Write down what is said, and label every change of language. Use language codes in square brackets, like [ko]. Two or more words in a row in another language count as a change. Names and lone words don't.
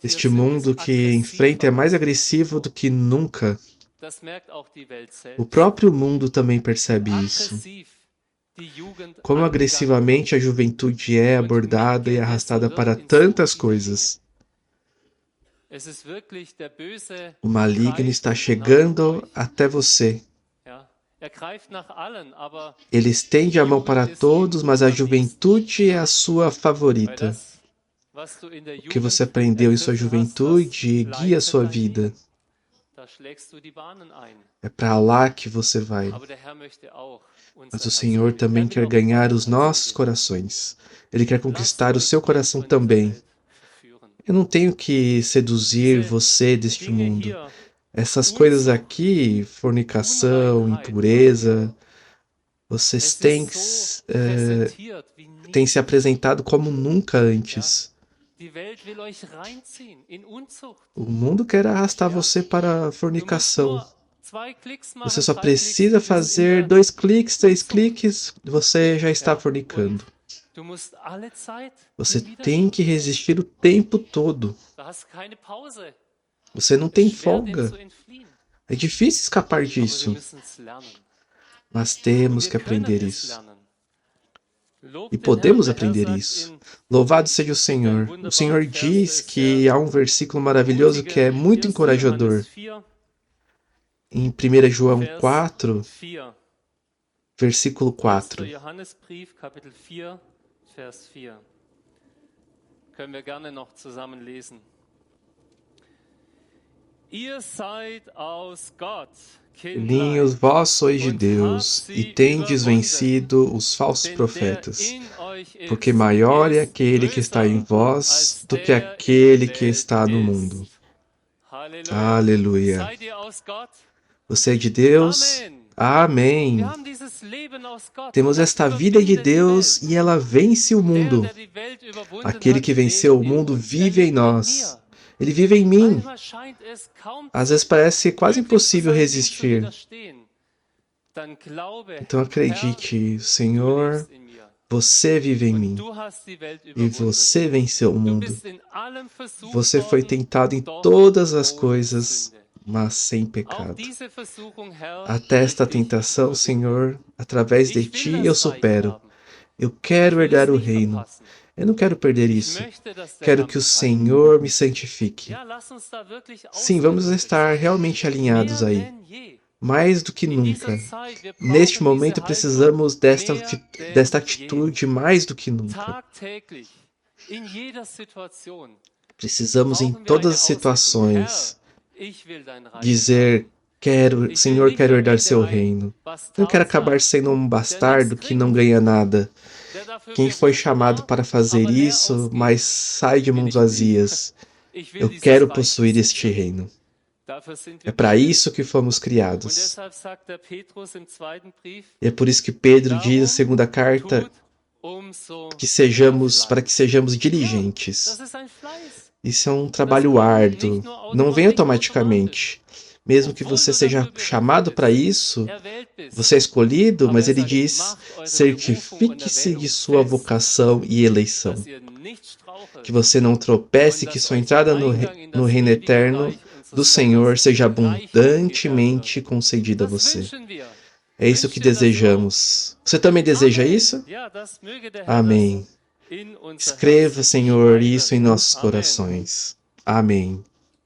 [pt] Este [de] sind, [pt] mundo [de] ist [pt] que enfrenta é [de] aggressiver [pt] mais [de] als je [pt] agressivo do [de] zuvor. [pt] que nunca. [de] Das merkt auch die Welt [pt] O [de] selbst. [pt] próprio mundo também percebe [de] Wie [pt] isso. [de] aggressiv die Jugend [pt] Como [de] angegangen [pt] agressivamente a [de] wird [pt] juventude é [de] und [pt] abordada e [de] mitgerissen [pt] arrastada [de] wird [pt] para [de] in so [pt] tantas [de] viele Dinge. [pt] coisas. [de] Es ist wirklich der Böse [pt] O maligno [de] greift [pt] está [de] nach [pt] chegando [de] euch. [pt] até você. [de] Ja, greift nach allen, aber [pt] Ele estende a mão para [de] Jugend ist ihm [pt] todos, mas a [de] am liebsten. [pt] juventude é a sua [de] Weil [pt] favorita. [de] das, was du in der [pt] O que você [de] Jugend [pt] aprendeu em sua [de] ergriffen hast, das [pt] juventude guia a [de] leitet [pt] sua [de] dein [pt] vida. [de] Leben. Da schlägst du die Bahnen ein. [pt] É para lá que você vai. [de] Aber der Herr möchte auch [pt] Mas [de] unser [pt] o [de] Herz [pt] Senhor [de] gewinnen. [pt] também [de] Er will [pt] quer [de] auch [pt] ganhar [de] dein [pt] os [de] Herz [pt] nossos [de] gewinnen. [pt] corações. Ele quer [de] Lasst [pt] conquistar o [de] euch [pt] seu [de] nicht [pt] coração [de] von dieser [pt] também. [de] Welt verführen. [pt] Eu não tenho que seduzir [de] Diese [pt] você deste [de] Dinge [pt] mundo. [de] hier, [pt] Essas coisas [de] Unzucht, [pt] aqui, fornicação, [de] Unreinheit, [pt] impureza, vocês [de] es [pt] têm, [de] ist so präsentiert wie [pt] têm se [de] nie. [pt] apresentado como nunca antes. [de] Die Welt will euch reinziehen in Unzucht. [pt] O mundo quer arrastar [de] Ja. [pt] você para a [de] Du musst [pt] fornicação. [de] nur 2 Klicks machen, [pt] Você só [de] 3 Klicks, [pt] precisa [de] du bist in [pt] fazer [de] der [pt] 2 cliques, 3 [de] Unzucht. [pt] cliques, você já está [de] Ja, [pt] fornicando. [de] Du musst alle Zeit [pt] Você [de] im [pt] tem [de] Widerstand [pt] que [de] sein. [pt] resistir o tempo todo. [de] Du hast keine Pause. [pt] Você não [de] Es [pt] tem [de] ist schwer, dem [pt] folga. [de] zu entfliehen. [pt] É difícil escapar [de] Aber wir [pt] disso, [de] müssen es lernen. [pt] mas [de] Und [pt] temos [de] wir [pt] que [de] können [pt] aprender [de] es [pt] isso. [de] lernen. Lobt [pt] E [de] den Herrn. [pt] podemos [de] Der Herr [pt] aprender [de] sagt [pt] isso. [de] in [pt] Louvado seja o Senhor. O Senhor diz que há um versículo maravilhoso que é muito 1. encorajador. [de] Johannes 4, [pt] Em 1 João [de] Vers 4, 4. [pt] versículo 1. 4. [de] Johannesbrief, Kapitel 4, Vers 4. Können wir gerne noch zusammen lesen. Ihr seid aus Gott, [pt] Filhinhos, vós sois de Deus, e tendes vencido os falsos profetas, porque maior é aquele que está em vós do que aquele que está no mundo. Aleluia. [de] Seid ihr aus Gott? [pt] Você é de Deus? Amém. [de] Wir haben dieses Leben aus Gott. [pt] Temos esta vida de Deus e ela vence o mundo. [de] Der die Welt überwunden [pt] Aquele [de] hat, [pt] que venceu o [de] lebt in [pt] mundo [de] uns, [pt] vive em [de] in [pt] nós. [de] mir. [pt] Ele vive em mim. [de] Manchmal scheint es kaum [pt] Às vezes parece quase [de] möglich zu [pt] impossível [de] sein, dem zu [pt] resistir. [de] widerstehen. Dann glaube, [pt] Então acredite, [de] Herr, [pt] Senhor, [de] du lebst in mir. [pt] você vive em [de] Und [pt] mim. [de] du hast die Welt [pt] E [de] überwunden. [pt] você venceu o [de] Du [pt] mundo. [de] bist in allem versucht [pt] Você foi [de] worden, [pt] tentado em [de] doch [pt] todas as [de] ohne [pt] coisas, [de] Sünde. [pt] mas sem [de] Auch [pt] pecado. [de] diese Versuchung, Herr, [pt] Até esta [de] will ich [pt] tentação, [de] überwinden. [pt] Senhor, através de [de] Ich [pt] ti [de] will [pt] eu [de] das Reich [pt] supero. [de] haben. [pt] Eu [de] Ich [pt] quero [de] will es [pt] herdar o [de] nicht [pt] reino. [de] verpassen. [pt] Eu não quero perder [de] Ich [pt] isso. [de] möchte, dass der [pt] Quero [de] Herr [pt] que o [de] mich heilt. [pt] Senhor me santifique. [de] Ja, lass uns da wirklich [pt] Sim, vamos [de] ausgerichtet [pt] estar [de] sein. [pt] realmente alinhados [de] Mehr [pt] aí. [de] denn je. [pt] Mais do que [de] In [pt] nunca. [de] dieser Zeit, wir [pt] Neste [de] brauchen [pt] momento [de] diese [pt] precisamos [de] Haltung [pt] desta, [de] mehr denn [pt] desta [de] je. [pt] atitude mais do que nunca. [de] Tagtäglich, in jeder Situation, [pt] Precisamos em [de] brauchen wir [pt] todas [de] eine [pt] as [de] Ausrichtung. [pt] situações [de] Herr, ich will dein Reich [pt] dizer: quero, [de] Ich will [pt] Senhor, [de] nicht [pt] quero [de] am [pt] herdar [de] Ende [pt] seu [de] ein [pt] reino. [de] Bastard [pt] Não quero acabar [de] sein, [pt] sendo um bastardo que não ganha nada. [de] der dafür [pt] Quem foi [de] berufen [pt] chamado [de] war, [pt] para fazer [de] aber leer [pt] isso, [de] ausgeht. [pt] mas sai de [de] Bin [pt] mãos [de] ich nicht. [pt] vazias. [de] Ich will [pt] Eu [de] dieses [pt] quero [de] Reich [pt] possuir [de] besitzen. [pt] este reino. [de] Dafür sind [pt] É [de] wir [pt] para [de] bestimmt. [pt] isso que fomos [de] Und [pt] criados. [de] deshalb sagt der Petrus im 2. Brief, [pt] E é por isso que Pedro diz na [de] darum [pt] segunda carta [de] tut umso [pt] que sejamos, [de] mehr [pt] para que sejamos [de] Fleiß. [pt] diligentes. [de] Das ist ein Fleiß. [pt] Isso é um trabalho árduo. Não vem automaticamente. Mesmo que você seja chamado para isso, [de] Erwählt bist. [pt] você é escolhido, mas [de] Aber [pt] ele [de] sagt, [pt] diz: [de] macht eure [pt] certifique-se [de] Berufung und [pt] de sua [de] Erwählung [pt] vocação e eleição. [de] dass ihr nicht strauchelt. [pt] Que você não tropece, que sua entrada no reino eterno do Senhor seja abundantemente concedida a [de] Das [pt] você. [de] wünschen wir. [pt] É isso que desejamos. Você também deseja isso? [de] Ja, das möge der Herr [pt] Amém. [de] das in unser [pt] Escreva, [de] Herz [pt] Senhor, [de] schreiben. [pt] isso em nossos [de] Amen. [pt] corações. Amém.